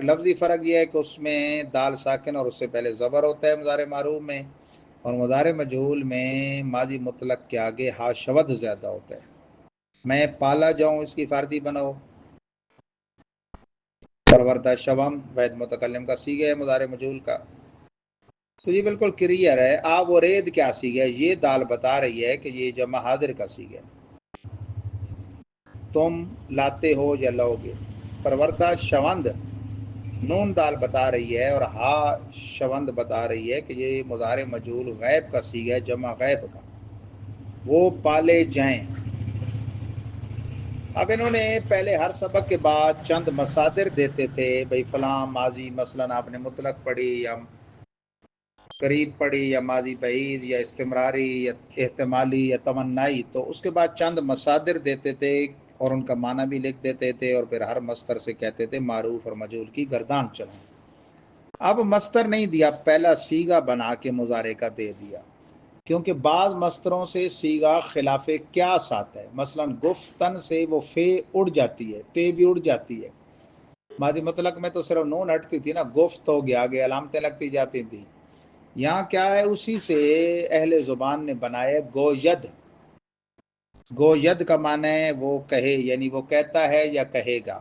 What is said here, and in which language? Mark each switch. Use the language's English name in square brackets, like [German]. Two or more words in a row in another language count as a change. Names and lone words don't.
[Urdu] لفظی فرق یہ ہے کہ اس میں دال ساکن اور اس سے پہلے زبر ہوتا ہے مضارع معروف میں، اور مضارع مجہول میں ماضی مطلق کے آگے ہا شود زیادہ ہوتا ہے۔ میں پالا جاؤں، اس کی فارسی بناؤ۔ [Persian] پروردہ شوم [Urdu] واحد متکلم کا صیغہ ہے مضارع مجہول کا۔ تو یہ بالکل کلیئر ہے۔ و رید کیا صیغہ ہے؟ یہ دال بتا رہی ہے کہ یہ جمع حاضر کا صیغہ ہے۔ تم لاتے ہو یا لاؤ گے۔ [Persian] پروردہ شوند [Urdu] نون دال بتا رہی ہے اور ہا شوند بتا رہی ہے کہ یہ مضارع مجہول غائب کا صیغہ ہے، جمع غائب کا۔ وہ پالے جائیں۔ اب انہوں نے پہلے ہر سبق کے بعد چند مصادر دیتے تھے، بھئی فلاں ماضی مثلا آپ نے مطلق پڑھی یا قریب پڑھی یا ماضی بعید یا استمراری یا احتمالی یا تمنائی، تو اس کے بعد چند مصادر دیتے تھے اور ان کا معنی بھی لکھ دیتے تھے، اور پھر ہر مصدر سے کہتے تھے معروف اور مجہول کی گردان چلیں۔ اب مصدر نہیں دیا، پہلا صیغہ بنا کے مضارع کا دے دیا، کیونکہ بعض مصدروں سے صیغہ خلاف قیاس آتا ہے۔ مثلا گفتن سے وہ فے اڑ جاتی ہے، تے بھی اڑ جاتی ہے۔ ماضی مطلق میں تو صرف نون ہٹتی تھی نا، گفت ہو گیا، آگے علامتیں لگتی جاتی تھی۔ یہاں کیا ہے؟ اسی سے اہل زبان نے بنایا گوید۔ گوید کا معنی ہے وہ کہے، یعنی وہ کہتا ہے یا کہے گا۔